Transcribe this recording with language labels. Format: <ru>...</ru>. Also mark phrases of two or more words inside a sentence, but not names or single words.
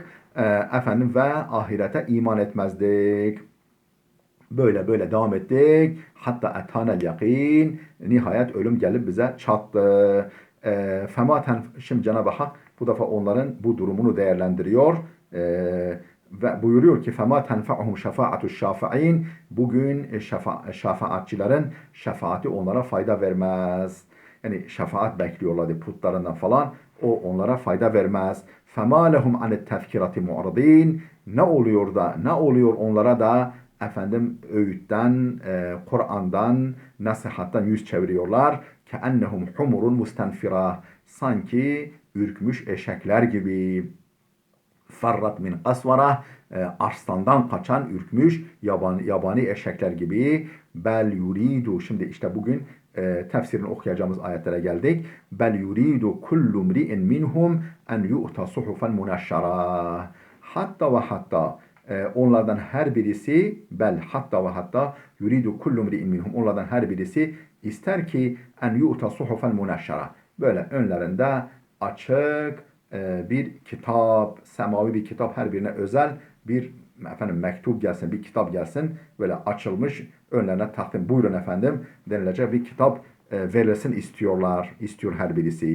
<tr>Ve ahirete iman etmezdik. Böyle devam ettik. Hatta</tr> <ar>أتانا اليقين.</ar> <tr>Nihayet ölüm gelip bize çattı. Şimdi Cenab-ı Hak bu defa onların bu durumunu değerlendiriyor. Ve buyuruyor ki</tr> <ar>فَمَا تَنْفَعُهُمْ شَفَاعَةُ الشَّافِعِينَ.</ar> <tr>Bugün şefaatçilerin şefaati onlara fayda vermez. Yani şefaat bekliyorlardı putlarından falan. O onlara fayda vermez.</tr> <ar>فَمَا لَهُمْ عَنِ التَّذْكِرَةِ مُعْرِضِينَ.</ar> <tr>Ne oluyor onlara da öğütten, Kur'an'dan, nasihattan yüz çeviriyorlar.</tr> <ar>كَأَنَّهُمْ حُمُرٌ مُسْتَنْفِرَةٌ.</ar> <tr>Sanki ürkmüş eşekler gibi.</tr> <ar>فرت من قسورة,</ar> <tr>arslandan kaçan ürkmüş yabani eşekler gibi.</tr> <ar>بل يريد,</ar> <tr>şimdi işte bugün tefsirini okuyacağımız ayetlere geldik.</tr> <ar>بل يريد كل امرئ منهم أن يؤتى صحفا منشرة.</ar> <tr>Hatta ve hatta onlardan her birisi, hatta</tr> <ar>يريد كل امرئ منهم,</ar> <tr>onlardan her birisi ister ki</tr> <ar>أن يؤتى صحفا منشرة,</ar> <tr>böyle önlerinde açık bir kitap, semavi bir kitap, her birine özel bir mektup gelsin, bir kitap gelsin, böyle açılmış önlerine takdim, buyurun denilecek bir kitap verilsin istiyor her birisi.</tr>